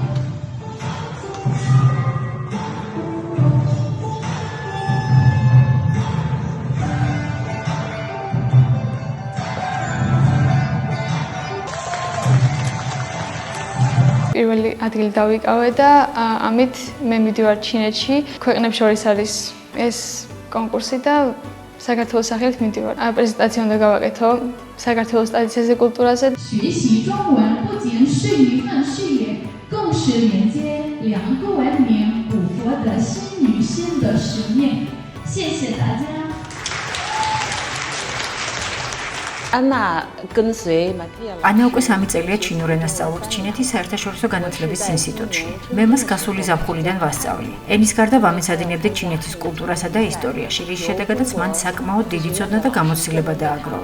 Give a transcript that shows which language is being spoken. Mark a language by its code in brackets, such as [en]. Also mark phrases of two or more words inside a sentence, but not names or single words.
[ka] პირველი ადგილი დავიკავე და ამით მე მივდივარ ჩინეთში. ქვეყნებს შორის არის ეს კონკურსი და საქართველოს სახელით მივდივარ. პრეზენტაცია უნდა გავაკეთო საქართველოს ტრადიციაზე, კულტურაზე. [zh] 学习中文不仅是一份事业，更是连接两个文明古佛的心与心的使命。谢谢大家。 [ka] ანა უკვე 3 წელია ჩინურ ენას სწავლობს ჩინეთის საერთაშორისო განათლების ინსტიტუტში. მე მას გასული ზაფხულიდან ვასწავლი. ენის გარდა ვამეცადინებდე ჩინეთის კულტურასა და ისტორიაში, რის შედეგადაც მან საკმაოდ დიდი ცოდნა და გამოცდილება დააგროვა.